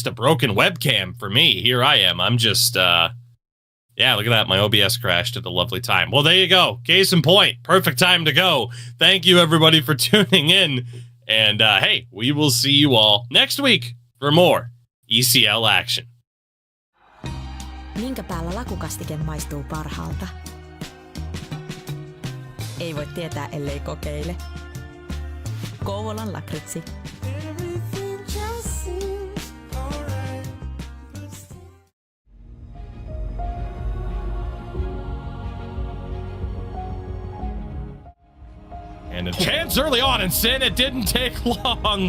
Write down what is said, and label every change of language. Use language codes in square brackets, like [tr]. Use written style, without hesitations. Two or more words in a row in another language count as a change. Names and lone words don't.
[en] A broken webcam for me. Here I am. I'm just, yeah, look at that. My OBS crashed at a lovely time. Well, there you go. Case in point. Perfect time to go. Thank you, everybody, for tuning in. And, hey, we will see you all next week for more ECL action. [fi] Minkä päällä lakukastike maistuu parhaalta? Ei voi tietää, ellei kokeile. Kouvolan lakritsi. [en] And a chance early on, and Sin, it didn't take long.